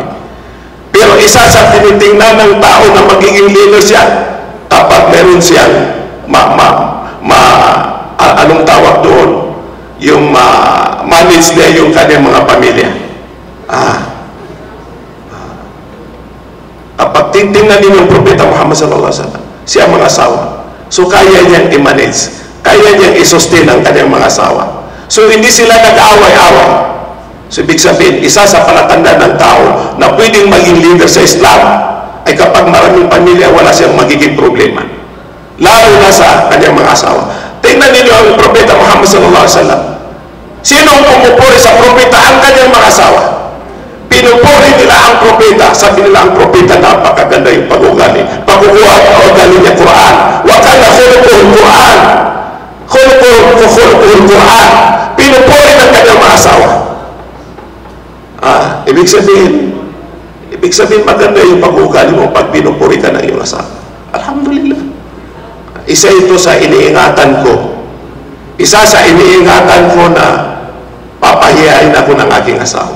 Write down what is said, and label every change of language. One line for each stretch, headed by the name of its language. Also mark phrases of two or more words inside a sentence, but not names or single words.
Filipino: Pero isa sa tinitingnan ng tao na magiging leader siya, kapag meron siyang anong tawag doon, yung manage niya yung kanyang mga pamilya. Kapag titingnan din yung propeta Muhammad
Arabic: sallallahu alaihi wasallam,
Filipino: siya mga asawa. So kaya niyang i-manage, kaya niyang i-sustain ang kanyang mga asawa. So hindi sila nag-aaway-away. So ibig sabihin, isa sa palatandaan ng tao na pwedeng maging leader sa Islam ay kapag maraming pamilya, wala siyang magiging problema. Lalo na sa kanyang mga asawa. Tingnan ninyo ang propeta Muhammad
Arabic: sallallahu alaihi wasallam.
Filipino: Sino ang pumupuri sa propeta? Ang kanyang mga asawa. Pinupuri nila ang propeta. Sabi nila ang propeta, napakaganda yung pag-ugali. Pag-ugali ang ugali niya Quran.
Arabic: Wa kana khuluquhul Quran. Khuluquhul Quran.
Filipino: Pinupuri ng kanyang mga asawa. Ibig sabihin maganda yung pag-ugali mo pag pinupuri ka ng iyong asawa. Alhamdulillah. Isa ito sa iniingatan ko. Isa sa iniingatan ko na papahiyain ako ng aking asawa.